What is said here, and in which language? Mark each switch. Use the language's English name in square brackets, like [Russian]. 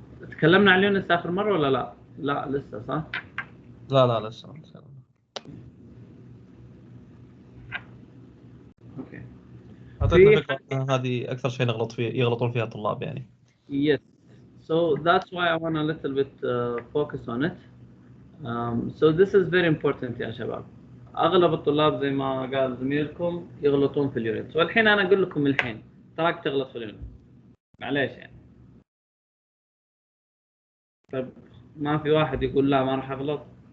[Arabic] تكلمنا عن اليونتس آخر مرة ولا لا؟ لا لسه صح؟ لا لسه. اوكي. اعطيتنا فكرة هذه اكثر شيء يغلطون فيها الطلاب يعني. [English] Yes. So that's why I want a little bit focus on it. So this is very important يا شباب. [Arabic] اغلب الطلاب زي ما قال زميلكم يغلطون في اليونتس، والحين انا اقول لكم الحين تراك تغلط في اليونتس. معليش يعني. طيب ما في واحد يقول لا ما راح اغلط.